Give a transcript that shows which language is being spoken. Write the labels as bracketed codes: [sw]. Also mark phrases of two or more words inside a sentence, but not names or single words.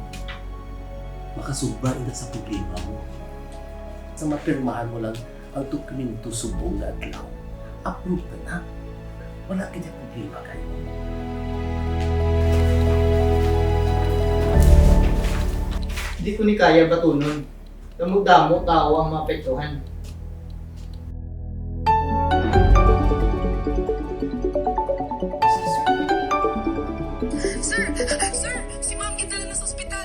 [hil] Makasubra ina sa problema mo. Sa mapirmahan mo lang ang dokumento subong na adlaw. Approve na. Wala kanya problema kayo. Hindi ko ni kaya batunon. Damo-damo tao ang maapektuhan. Sir! Si Ma'am idala na sa ospital.